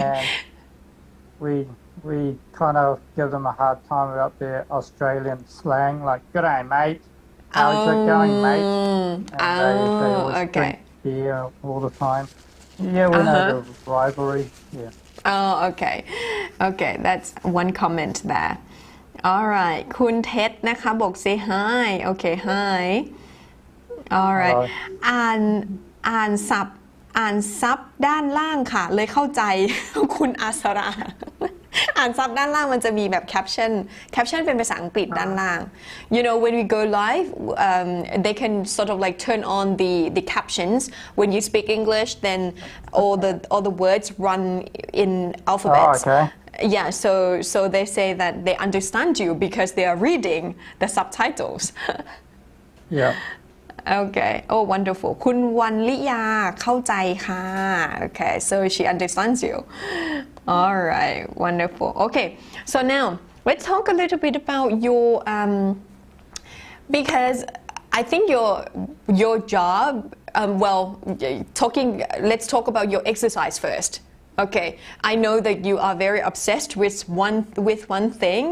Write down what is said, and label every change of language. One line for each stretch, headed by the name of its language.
English: And we kind of give them a hard time about their Australian slang, like "G'day, mate. How's it going, mate?" And they always drink beer all the time. Yeah, we know the rivalry. Yeah. Okay. That's one comment there. All right.
Thai: คุณเท็ดนะคะบอก
English: say hi. Okay, hi. alright
Thai: อ่านซับด้านล่างค่ะเลยเข้าใจ คุณอาสรา อ่านซับด้านล่างมันจะมีแบบแคปชั่นเป็นภาษาอังกฤษด้านล่าง
English: you know when we go live they can sort of like turn on the captions when you speak English then all the words run in alphabets okay. yeah so they say that they understand you because they are reading the subtitles Yeah. Okay. Oh, wonderful.
Thai: คุณวันลิยาเข้าใจค่ะ
English: Okay, so she understands you. All right, wonderful. Okay, so now let's talk a little bit about your because I think your job. Well, let's talk about your exercise first. Okay, I know that you are very obsessed with one thing.